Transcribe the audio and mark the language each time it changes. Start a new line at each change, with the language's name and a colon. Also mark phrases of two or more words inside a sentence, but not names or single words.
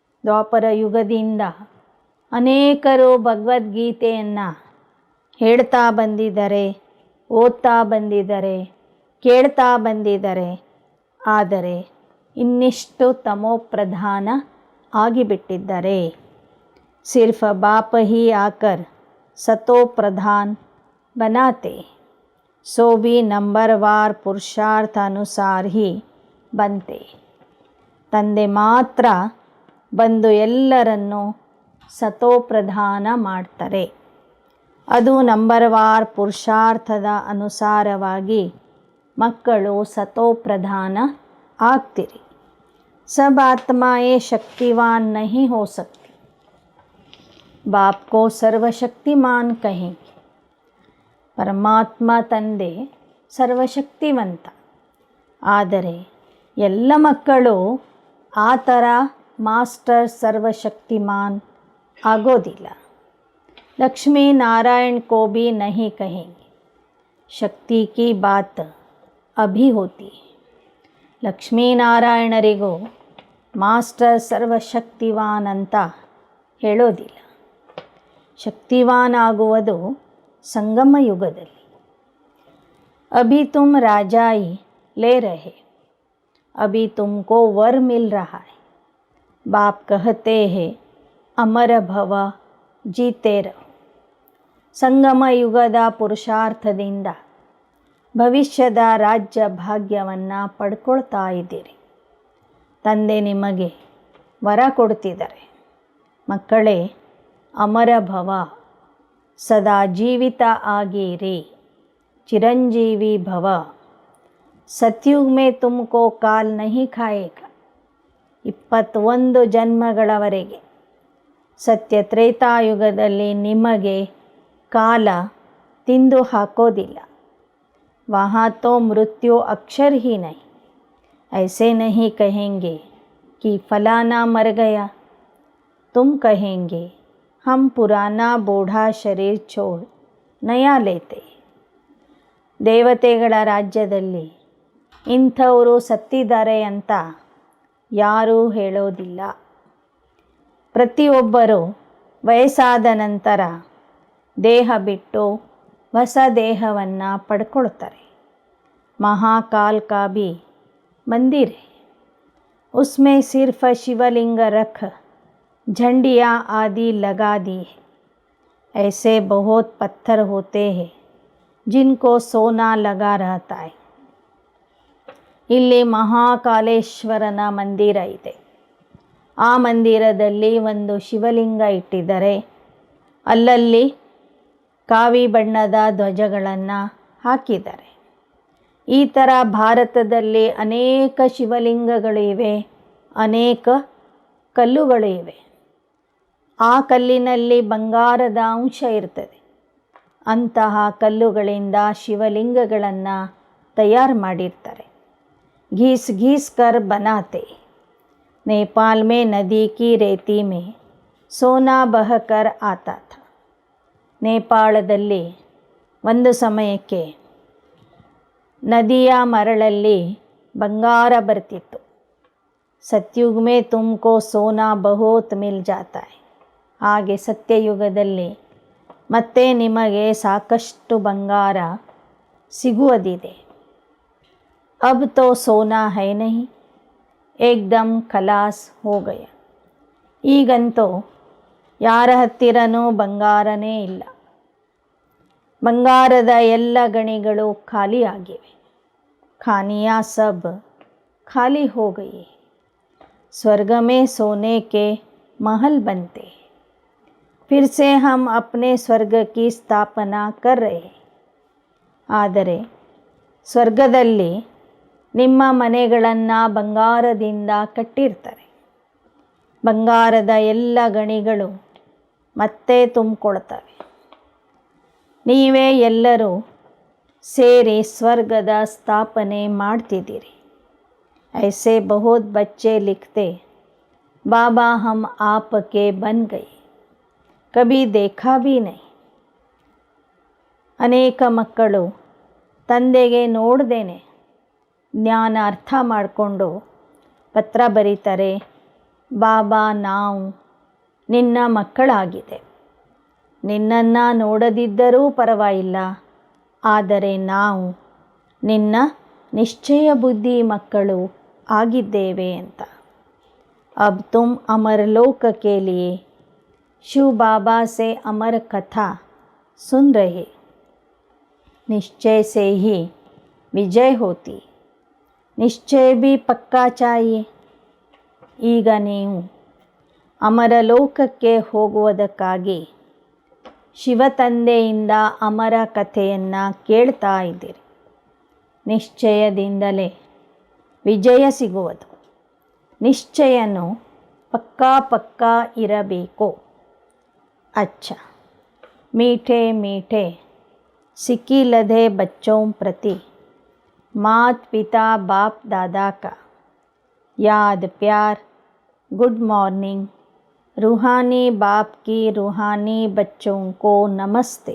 Kannada: ದ್ವಾಪರ ಯುಗದಿಂದ ಅನೇಕರು ಭಗವದ್ಗೀತೆಯನ್ನು ಹೇಳ್ತಾ ಬಂದಿದ್ದಾರೆ, ಓದ್ತಾ ಬಂದಿದ್ದಾರೆ, ಕೇಳ್ತಾ ಬಂದಿದ್ದಾರೆ. ಆದರೆ ಇನ್ನಿಷ್ಟು ತಮೋಪ್ರಧಾನ ಆಗಿಬಿಟ್ಟಿದ್ದಾರೆ.
Hindi: सिर्फ बाप ही आकर सतो प्रधान बनाते, सो भी नंबरवार पुरुषार्थ अनुसार ही बनते.
Kannada: ತಂದೆ ಮಾತ್ರ ಬಂದು ಎಲ್ಲರನ್ನೂ ಸತೋಪ್ರಧಾನ ಮಾಡ್ತಾರೆ. ಅದು ನಂಬರ್ವಾರ್ ಪುರುಷಾರ್ಥದ ಅನುಸಾರವಾಗಿ ಮಕ್ಕಳು ಸತೋಪ್ರಧಾನ ಆಗ್ತಿರಿ.
Hindi: सब आत्माएं शक्तिवान नहीं हो सकती. बाप को सर्वशक्तिमान कहेंगे.
Kannada: ಪರಮಾತ್ಮ ತಂದೆ ಸರ್ವಶಕ್ತಿವಂತ. ಆದರೆ ಎಲ್ಲ ಮಕ್ಕಳು ಆ ಥರ ಮಾಸ್ಟರ್ ಸರ್ವಶಕ್ತಿಮಾನ್ ಆಗೋದಿಲ್ಲ.
Hindi: लक्ष्मी नारायण को भी नहीं कहेंगे. शक्ति की बात अभी होती है.
Kannada: ಲಕ್ಷ್ಮೀನಾರಾಯಣರಿಗೂ ಮಾಸ್ಟರ್ ಸರ್ವಶಕ್ತಿವಾನ್ ಅಂತ ಹೇಳೋದಿಲ್ಲ. ಶಕ್ತಿವಾನ್ ಆಗುವುದು ಸಂಗಮ ಯುಗದಲ್ಲಿ.
Hindi: अभी तुम राजाई ले रहे, अभी तुमको वर मिल रहा है. बाप कहते हैं अमर भव जीते रहो.
Kannada: ಸಂಗಮ ಯುಗದ ಪುರುಷಾರ್ಥದಿಂದ ಭವಿಷ್ಯದ ರಾಜ್ಯ ಭಾಗ್ಯವನ್ನು ಪಡ್ಕೊಳ್ತಾ ಇದ್ದೀರಿ. ತಂದೆ ನಿಮಗೆ ವರ ಕೊಡ್ತಿದ್ದಾರೆ. ಮಕ್ಕಳೇ, ಅಮರ ಭವ, ಸದಾ ಜೀವಿತ ಆಗಿರಿ, ಚಿರಂಜೀವಿ ಭವ.
Hindi: सतयुग में तुमको काल नहीं खाएगा.
Kannada: 21 ಜನ್ಮಗಳವರೆಗೆ ಸತ್ಯ ತ್ರೇತಾಯುಗದಲ್ಲಿ ನಿಮಗೆ ಕಾಲ ತಿಂದು ಹಾಕೋದಿಲ್ಲ.
Hindi: वहाँ तो मृत्यु अक्षर ही नहीं. ऐसे नहीं कहेंगे कि फलाना मर गया. तुम कहेंगे हम पुराना बूढ़ा शरीर छोड़ नया लेते.
Kannada: ದೇವತೆಗಳ ರಾಜ್ಯದಲ್ಲಿ ಇಂಥವರು ಸತ್ತಿದ್ದಾರೆ ಅಂತ ಯಾರೂ ಹೇಳೋದಿಲ್ಲ. ಪ್ರತಿಯೊಬ್ಬರೂ ವಯಸ್ಸಾದ ನಂತರ ದೇಹ ಬಿಟ್ಟು ಹೊಸ ದೇಹವನ್ನು ಪಡ್ಕೊಳ್ತಾರೆ.
Hindi: महाकाल का भी मंदिर है, उसमें सिर्फ शिवलिंग रख झंडियाँ आदि लगा दी है. ऐसे बहुत पत्थर होते हैं जिनको सोना लगा रहता है.
Kannada: ಇಲ್ಲಿ ಮಹಾಕಾಲೇಶ್ವರನ ಮಂದಿರ ಇದೆ. ಆ ಮಂದಿರದಲ್ಲಿ ಒಂದು ಶಿವಲಿಂಗ ಇಟ್ಟಿದ್ದಾರೆ. ಅಲ್ಲಲ್ಲಿ ಕಾವಿ ಬಣ್ಣದ ಧ್ವಜಗಳನ್ನು ಹಾಕಿದ್ದಾರೆ. ಈ ಥರ ಭಾರತದಲ್ಲಿ ಅನೇಕ ಶಿವಲಿಂಗಗಳಿವೆ, ಅನೇಕ ಕಲ್ಲುಗಳು ಇವೆ. ಆ ಕಲ್ಲಿನಲ್ಲಿ ಬಂಗಾರದ ಅಂಶ ಇರ್ತದೆ. ಅಂತಹ ಕಲ್ಲುಗಳಿಂದ ಶಿವಲಿಂಗಗಳನ್ನು ತಯಾರು ಮಾಡಿರ್ತಾರೆ.
Hindi: घीस घीस कर बनाते. नेपाल में नदी की रेती में सोना बहकर आता था.
Kannada: ನೇಪಾಳದಲ್ಲಿ ಒಂದು ಸಮಯಕ್ಕೆ ನದಿಯ ಮರಳಲ್ಲಿ ಬಂಗಾರ ಬರ್ತಿತ್ತು.
Hindi: सतयुग में तुमको सोना बहुत मिल जाता है.
Kannada: ಹಾಗೆ ಸತ್ಯಯುಗದಲ್ಲಿ ಮತ್ತೆ ನಿಮಗೆ ಸಾಕಷ್ಟು ಬಂಗಾರ ಸಿಗುವುದಿದೆ.
Hindi: अब तो सोना है नहीं, एकदम खलास हो गया.
Kannada: ಈಗಂತೂ ಯಾರ ಹತ್ತಿರನೂ ಬಂಗಾರನೇ ಇಲ್ಲ. ಬಂಗಾರದ ಎಲ್ಲ ಗಣಿಗಳು ಖಾಲಿ ಆಗಿವೆ.
Hindi: खानियाँ सब खाली हो गई. स्वर्ग में सोने के महल बनते. फिर से हम अपने स्वर्ग की स्थापना कर रहे हैं.
Kannada: ಆದರೆ ಸ್ವರ್ಗದಲ್ಲಿ ನಿಮ್ಮ ಮನೆಗಳನ್ನು ಬಂಗಾರದಿಂದ ಕಟ್ಟಿರ್ತಾರೆ. ಬಂಗಾರದ ಎಲ್ಲ ಗಣಿಗಳು ಮತ್ತೆ ತುಂಬಿಕೊಳ್ತವೆ. ನೀವೇ ಎಲ್ಲರೂ ಸೇರಿ ಸ್ವರ್ಗದ ಸ್ಥಾಪನೆ ಮಾಡ್ತಿದ್ದೀರಿ.
Hindi: ऐसे बहुत बच्चे लिखते, बाबा हम आपके बन गए, कभी देखा भी नहीं.
Kannada: ಅನೇಕ ಮಕ್ಕಳು ತಂದೆಗೆ ನೋಡ್ದೇನೆ ಜ್ಞಾನ ಅರ್ಥ ಮಾಡಿಕೊಂಡು ಪತ್ರ ಬರೀತಾರೆ, ಬಾಬಾ, ನಾವು ನಿನ್ನ ಮಕ್ಕಳಾಗಿದೆ. ನಿನ್ನನ್ನು ನೋಡದಿದ್ದರೂ ಪರವಾಗಿಲ್ಲ, ಆದರೆ ನಾವು ನಿನ್ನ ನಿಶ್ಚಯ ಬುದ್ಧಿ ಮಕ್ಕಳು ಆಗಿದ್ದೇವೆ ಅಂತ.
Hindi: अब तुम अमरलोक के लिए शिव बाबा से अमर कथा सुन रहे। निश्चय से ही विजय होती, निश्चय भी पक्का चाहिए.
Kannada: ಈಗ ನೀವು ಅಮರಲೋಕಕ್ಕೆ ಹೋಗುವುದಕ್ಕಾಗಿ ಶಿವತಂದೆಯಿಂದ ಅಮರ ಕಥೆಯನ್ನು ಕೇಳ್ತಾ ಇದ್ದೀರಿ. ನಿಶ್ಚಯದಿಂದಲೇ ವಿಜಯ ಸಿಗುವುದು. ನಿಶ್ಚಯನು ಪಕ್ಕಾ ಇರಬೇಕು.
Hindi: अच्छा, मीठे मीठे सिकिलधे बच्चों प्रति मात पिता बाप दादा का याद प्यार,
English: good morning.
Hindi: रूहानी बाप की रूहानी बच्चों को नमस्ते.